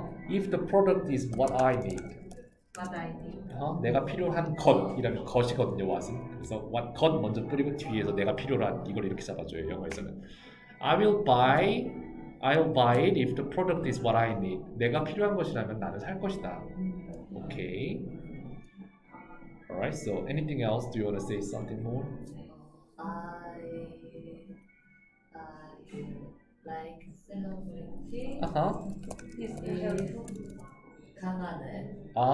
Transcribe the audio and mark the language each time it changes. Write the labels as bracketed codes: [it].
[en] If the product is what I need. What I need. [ko] 내가 필요한 것이라면 것이거든요. what은. 그래서 what 것 먼저 뿌리고 뒤에서 내가 필요한 이걸 이렇게 잡아줘요. 영어에서는. [en] I'll buy it if the product is what I need. [ko] 내가 필요한 것이라면 나는 살 것이다. [en] Okay. Alright. So anything else? Do you want to say something more? I like celebrity 강하늘.